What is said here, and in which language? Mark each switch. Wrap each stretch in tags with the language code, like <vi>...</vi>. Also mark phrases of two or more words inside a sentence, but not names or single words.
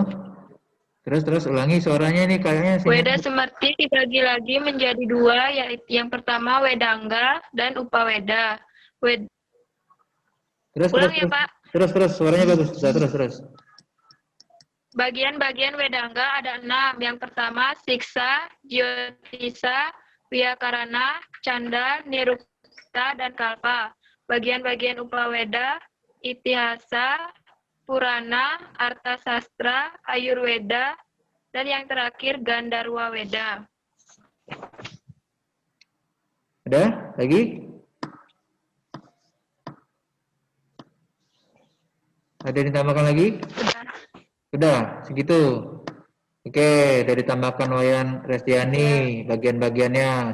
<id>Terus ulangi suaranya nih kayaknya. Weda semerti dibagi lagi menjadi 2, yaitu yang pertama wedangga dan upaweda. Ulang ya Pak. Terus suaranya bagus. Terus. Bagian-bagian wedangga ada 6. Yang pertama siksa, jyotisa, wiyakarana, canda, nirukta, dan kalpa. Bagian-bagian upaweda, itihasa, purana, artasastra, ayurweda, dan yang terakhir Gandharwa Weda. Ada lagi? Ada yang ditambahkan lagi? Sudah, segitu. Oke, udah ditambahkan Wayan Restiani bagian-bagiannya.</id>